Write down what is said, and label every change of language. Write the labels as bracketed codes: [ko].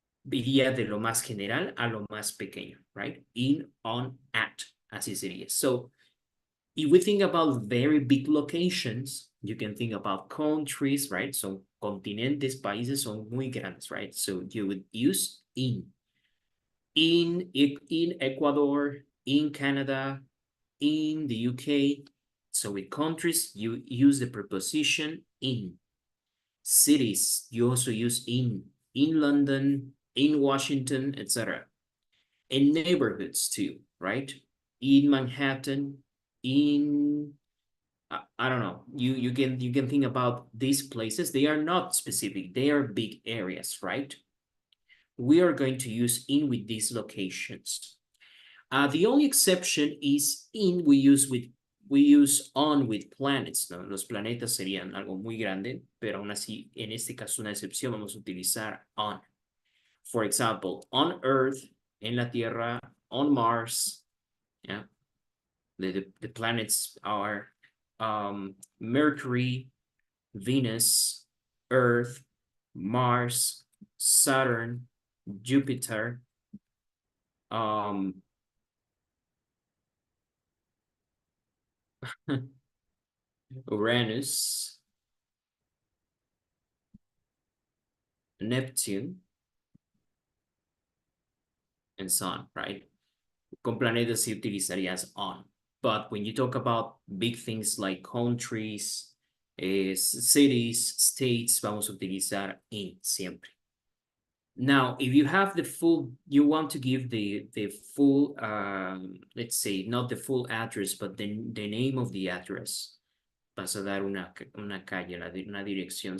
[es] Iría de lo más general a lo más pequeño, right? In, on, at. Así sería. [en] So if we think about very big locations, you can think about countries, right? [es] So continentes, países son muy grandes, right? [en] So you would use in. In Ecuador, in Canada, in the UK. So with countries, you use the preposition in. Cities, you also use in London, in Washington, etc. And neighborhoods too, right? In Manhattan, in I don't know. You can think about these places. They are not specific. They are big areas, right? We are going to use in with these locations. The only exception is in we use we use on with planets, ¿no? [es] Los planetas serían algo muy grande, pero aún así, en este caso, una excepción, vamos a utilizar on. [en] For example, on Earth, [es] en la Tierra, [en] on Mars, yeah. The planets are Mercury, Venus, Earth, Mars, Saturn, Jupiter, Uranus, Neptune, and so on, right? [es] Con planetas sí utilizarías on. [en] But when you talk about big things like countries, cities, states, [es] vamos a utilizar in siempre. [en] Now, if you have the full, you want to give the full, let's say, not the full address, but the name of the address. [es] Vas a dar una calle, una dirección.